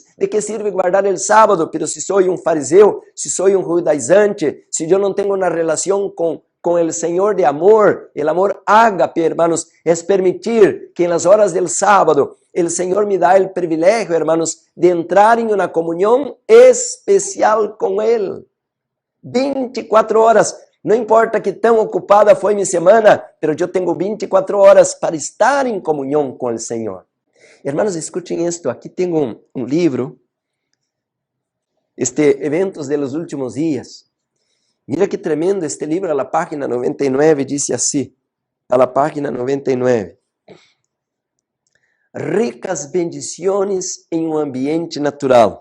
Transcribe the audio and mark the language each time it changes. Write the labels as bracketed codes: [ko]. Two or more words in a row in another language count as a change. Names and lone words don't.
[es] ¿De qué sirve guardar el sábado? Pero si soy un fariseo, si soy un judaizante, si yo no tengo una relación con el Señor de amor, el amor ágape, hermanos, es permitir que en las horas del sábado el Señor me da el privilegio, hermanos, de entrar en una comunión especial con Él. 24 horas. [pt] Não importa que tão ocupada foi minha semana, pero eu tenho 24 horas para estar em comunhão com o Senhor. [es] Hermanos, escuchen esto. [pt] Aqui tenho um livro, [es] Eventos de los Últimos Días. Mira que tremendo este livro, a la página 99, dice así, a la página 99. Ricas bendiciones en un ambiente natural.